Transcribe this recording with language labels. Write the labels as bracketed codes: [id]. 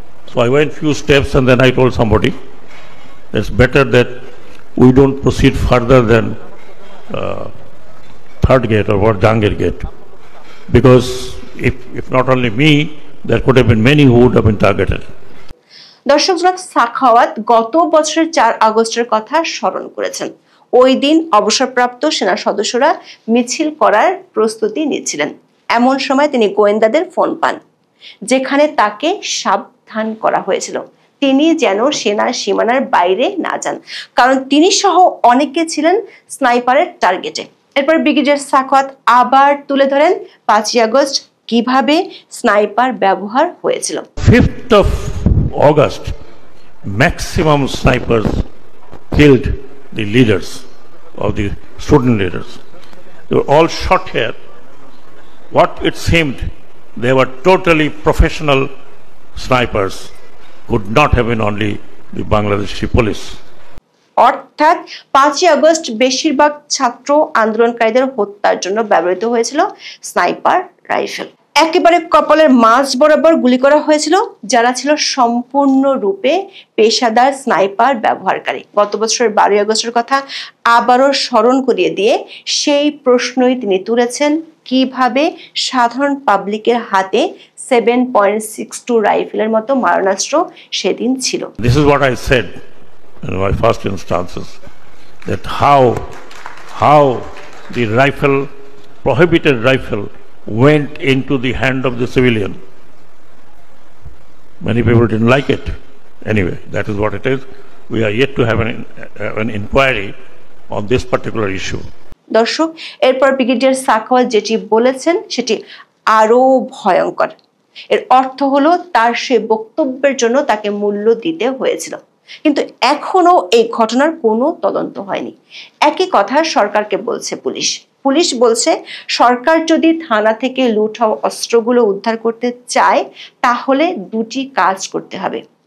[en] So I went few steps and then I told somebody it's better that we don't proceed further than third gate or Jangir gate, because if not only me, there could have been many who would have been targeted. [bn] দর্শক, জনাব সাখাওয়াত গত বছরের 4 আগস্টের কথা স্মরণ করেছেন। ওই দিন অবসরপ্রাপ্ত সেনা সদস্যরা মিছিল করার প্রস্তুতি নিচ্ছিলেন। এমন সময় তিনি গোয়েন্দাদের ফোন পান, যেখানে তাকে সাবধান করা হয়েছিল তিনি যেন সেনার সীমানার বাইরে না যান, কারণ তিনি সহ অনেকে ছিলেন স্নাইপারের টার্গেটে। এরপর ব্রিগেডিয়ার সাখাওয়াত আবার তুলে ধরেন 5ই আগস্ট কিভাবে স্নাইপার ব্যবহার হয়েছিল। [en] 5th of August, maximum snipers killed the leaders of the student leaders. They were all shot here. What it seemed, they were totally professional snipers, could not have been only the Bangladeshi police. [bn] অর্থাৎ 5ই August বেশিরভাগ ছাত্র আন্দোলনকারীদের হত্যার জন্য ব্যবহৃত হয়েছিল sniper rifle. একেবারে কপালের মাঝ বরাবর গুলি করা হয়েছিল যারা ছিল সম্পূর্ণরূপে পেশাদার স্নাইপার ব্যবহারকারী। গত বছরের 12ই আগস্টের কথা আবারও স্মরণ করিয়ে দিয়ে সেই প্রশ্নই তিনি তুলেছেন, কিভাবে সাধারণ পাবলিকের হাতে 7.62 রাইফেলের মতো মারণাস্ত্র সেদিন ছিল। [en] This is what I said in my first instances, that how the rifle, prohibited rifle, went into the hand of the civilian. Many people didn't like it. Anyway, that is what it is. We are yet to have an inquiry on this particular issue. [bn] দর্শক, এরপর brigadier Sakhawat যেটি বলেছেন সেটি আরো ভয়ঙ্কর। এর অর্থ হলো তার সে বক্তব্যের জন্য তাকে মূল্য দিতে হয়েছিল, কিন্তু এখনো এই ঘটনার কোনো তদন্ত হয়নি। একই কথা সরকারকে বলছে পুলিশ বলছে সরকার যদি থানা থেকে লুট হওয়া অস্ত্রগুলো উদ্ধার করতে চায় তাহলে দুটি কাজ করতে হবে।